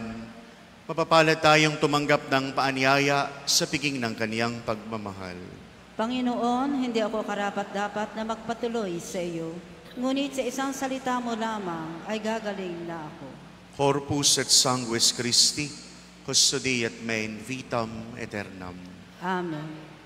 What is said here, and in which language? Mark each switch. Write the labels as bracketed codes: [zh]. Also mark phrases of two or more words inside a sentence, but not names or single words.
[tl] Mapapalad tayong tumanggap ng paanyaya sa piging ng kaniyang pagmamahal. Panginoon, hindi ako karapat-dapat na magpatuloy sa iyo, ngunit sa isang salita mo lamang ay gagaling na ako. [la] Corpus et sanguis Christi, custodiet me in vitam aeternam. Amen.